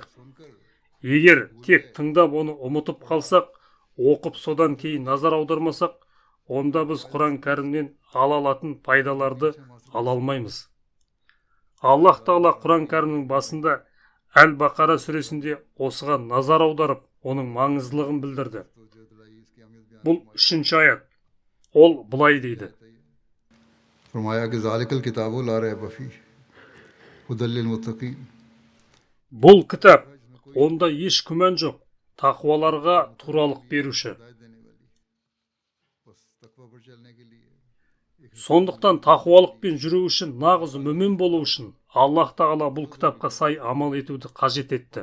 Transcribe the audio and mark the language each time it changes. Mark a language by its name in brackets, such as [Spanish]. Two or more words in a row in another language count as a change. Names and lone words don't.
[Kazakh] Егер тек тыңдап оны ұмытып қалсақ, оқып содан кейін назар аудармасақ, онда біз Құран кәрімнен ала алатын пайдаларды ала алмаймыз. Аллах Тағала Құран кәрімнің басында Әл-Бақара сүресінде осыған назар аударып, оның маңыздылығын білдірді. Бұл 3-ші аят. Ол былай дейді: [Urdu] فرمایا کہ [Arabic] ذلك الكتاب لا ريب فيه هدى للمتقين. [Kazakh] Бұл кітап, онда еш күмән жоқ, тақуаларға туралық беруші. Сондықтан тақуалықпен жүру үшін, нағыз мүмин болу үшін Аллах Тағала бұл кітапқа сай амал етуді қажет етті.